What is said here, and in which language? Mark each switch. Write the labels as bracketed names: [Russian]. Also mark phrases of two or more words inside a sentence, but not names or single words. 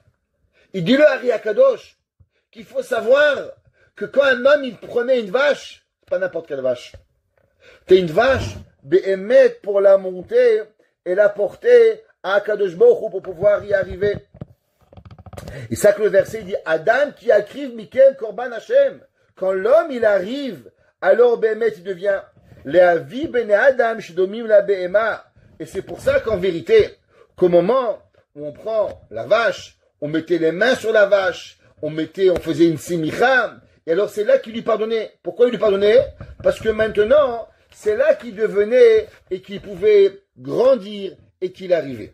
[French] Il dit le Hari Akadosh qu'il faut savoir que quand un homme, il prenait une vache, pas n'importe quelle vache. T'es une vache, Behemet pour la monter et la porter à Akadosh Baruch Hu pour pouvoir y arriver. Et ça que le verset dit, [Hebrew] אדם כי יקריב מכם קרבן השם. [French] Quand l'homme il arrive, alors Behemet il devient [Hebrew] להביא בני אדם שדומים לבהמה. [French] Et c'est pour ça qu'en vérité, qu'au moment où on prend la vache, on mettait les mains sur la vache, on faisait une simicha. Et alors c'est là qu'il lui pardonnait. Pourquoi il lui pardonnait? Parce que maintenant, c'est là qu'il devenait et qu'il pouvait grandir et qu'il arrivait.